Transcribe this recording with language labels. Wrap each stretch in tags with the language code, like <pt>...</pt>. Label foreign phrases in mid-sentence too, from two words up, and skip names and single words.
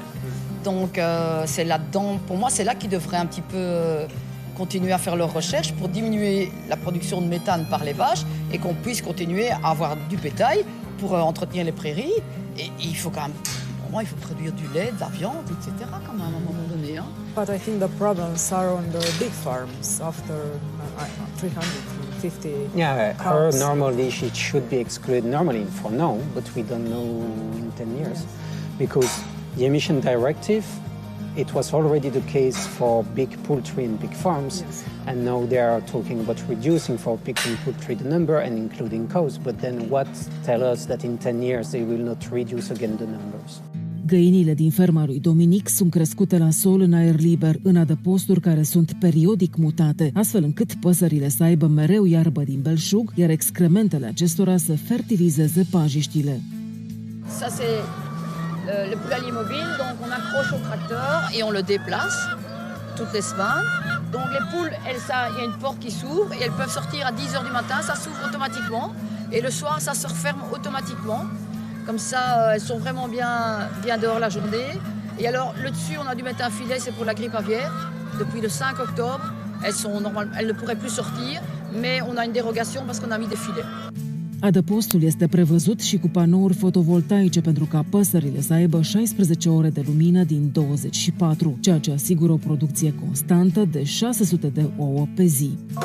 <fr>Donc, c'est là-dedans, pour moi, c'est là qu'ils devraient un petit peu continuer à faire leurs recherches pour diminuer la production de méthane par les vaches et qu'on puisse continuer à avoir du bétail pour entretenir les prairies. Et il faut quand même, pour moi, il faut produire du lait, de la viande, etc. quand même à un moment donné. Hein.</fr> <en>But I think the problems are on the big farms after 350 Yeah, cows. her normally she should be excluded normally for now, but we don't know in 10 years. Because the emission directive, it was already the case for big poultry and big farms, and now they are talking about reducing for pig and poultry the number and including cows. But then what tell us that in 10 years they will not reduce again the numbers?</en> <ro>Găinile din ferma lui Dominic sunt crescute la sol în aer liber, în adăposturi care sunt periodic mutate, astfel încât păsările să aibă mereu iarbă din belșug, iar excrementele acestora să fertilizeze pajiștile.</ro> <fr>Ça, c'est le poulailler mobile, donc on accroche au tracteur et on le déplace toutes les semaines. Donc les poules, il y a une porte qui s'ouvre et elles peuvent sortir à 10h du matin, ça s'ouvre automatiquement. Et le soir, ça se referme automatiquement. Comme ça, elles sont vraiment bien dehors la journée. Et alors, le dessus, on a dû mettre un filet, c'est pour la grippe aviaire. Depuis le 5 octobre, elles ne pourraient plus sortir, mais on a une dérogation parce qu'on a mis des filets.</fr> <ro>Adăpostul este prevăzut și cu panouri fotovoltaice pentru ca păsările să aibă 16 ore de lumină din 24, ceea ce asigură o producție constantă de 600 de ouă pe zi.</ro>